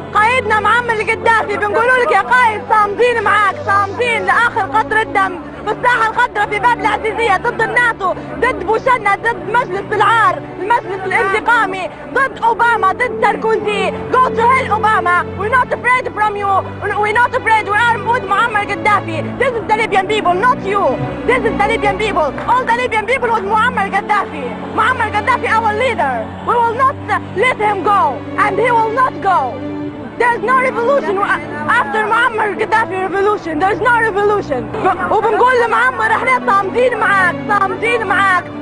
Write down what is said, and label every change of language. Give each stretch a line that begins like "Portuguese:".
Arabic: قدافي بنقولوا لك يا قائد صامدين معاك، صامدين لاخر قطره دم بالساحه الخضراء في باب العزيزيه ضد الناتو، ضد بوشنا، ضد مجلس العار، المجلس الانتقامي، ضد اوباما، ضد ساركوزي.
English: Go to hell, Obama. We're not afraid from you. We're not afraid. We are with Muammar Gaddafi. This is the Libyan people, not you. This is the Libyan people. All the Libyan people with Muammar Gaddafi. Muammar Gaddafi, our leader. We will not let him go, and he will not go. There's no revolution after Muammar Gaddafi revolution. There's no revolution.
Arabic: وبنقول لمعمر احنا صامدين معاك، صامدين معاك.